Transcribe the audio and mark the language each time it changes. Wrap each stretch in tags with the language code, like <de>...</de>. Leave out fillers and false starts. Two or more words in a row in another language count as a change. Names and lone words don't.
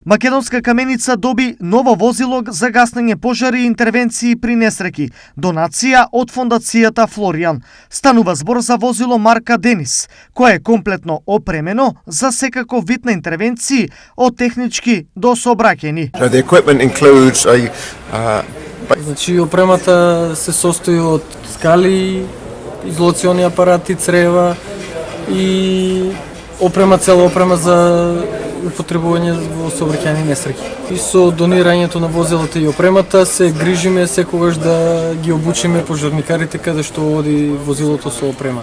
<mk>Македонска каменица доби ново возило за гаснење пожари и интервенции при несреќи. Донација од фондацијата Флоријан. Станува збор за возило марка Денис, кое е комплетно опремено за секаков вид на интервенции од технички до сообраќајни.</mk> <en>The equipment includes</en> <mk>Значи, опремата се состои од скали, изолациони апарати, црева и цела опрема за употребување во сообраќајни несреќи. И со донирањето на возилата и опремата се грижиме секогаш да ги обучиме пожарникарите каде што оди возилото со опрема.</mk>